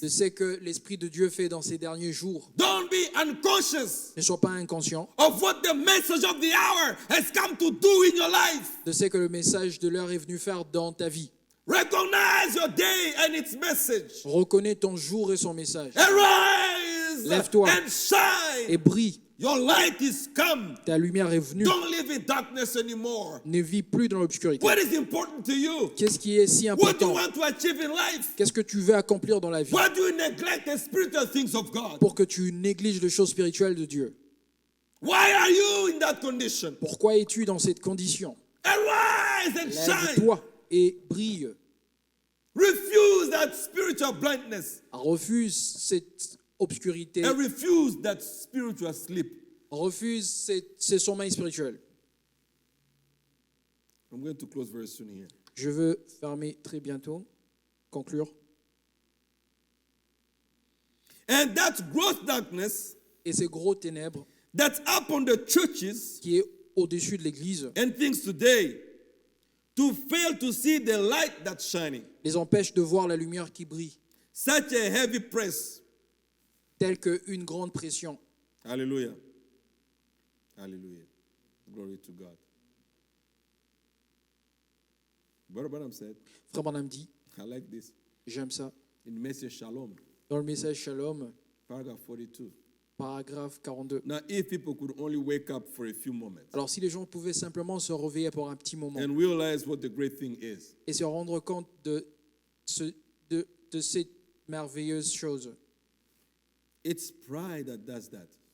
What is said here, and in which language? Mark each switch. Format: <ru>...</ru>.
<fr>de ce que l'Esprit de Dieu fait dans ces derniers jours.</fr> <en>Don't be unconscious</en> <fr>Ne sois pas inconscient</fr> <en>of what the message of the hour has come to do in your life.</en> <fr>de ce que le message de l'heure est venu faire dans ta vie.</fr> <en>Recognize your day and its message.</en> <fr>Reconnais ton jour et son message.</fr> <en>Arise</en> <fr>Lève-toi</fr> <en>and shine.</en> <fr>et brille.</fr> <en>Your light is come.</en> <fr>Ta lumière est venue.</fr> <en>Don't live in darkness anymore.</en> <fr>Ne vis plus dans l'obscurité.</fr> <en>What is important to you?</en> <fr>Qu'est-ce qui est si</fr> <en>What do you</en> <fr>important?</fr> <en>want to achieve in life?</en> <fr>Qu'est-ce que tu veux accomplir dans la vie</fr> <en>Why do you neglect the spiritual things of God?</en> <fr>pour que tu négliges les choses spirituelles de Dieu?</fr> <en>Why are you in that condition?</en> <fr>Pourquoi es-tu dans cette condition?</fr> <en>Arise and shine.</en> <fr>Lève-toi et brille.</fr> <en>Refuse that spiritual blindness</en> <fr>Refuse cette obscurité.</fr> <en>and refuse that spiritual sleep.</en> <fr>Refuse ces sommeils spirituels.</fr> <en>I'm going to close very soon here.</en> <fr>Je veux fermer très bientôt, conclure.</fr> <en>And that gross darkness</en> <fr>Et ces gros ténèbres</fr> <en>that's upon the churches</en> <fr>qui est au-dessus de l'Église</fr> <en>and things today to fail to see the light that's shining.</en> <fr>les empêche de voir la lumière qui brille,</fr> <en>Such a heavy press.</en> <fr>telle qu'une grande pression.</fr> <en>Hallelujah. Hallelujah. Glory to God. Brother Branham said,</en> <fr>Frère Branham dit,</fr> <en>I like this.</en> <fr>j'aime ça,</fr> <en>In Message Shalom,</en> <fr>dans le message Shalom,</fr> <en>paragraph 42.</en> <fr>paragraphe 42.</fr> <en>Now, if people could only wake up for a few moments</en> <fr>Alors si les gens pouvaient simplement se réveiller pour un petit moment</fr> <en>and realize what the great thing is,</en> <fr>et se rendre compte de cette merveilleuse chose,</fr> <en>It's pride that does that.</en>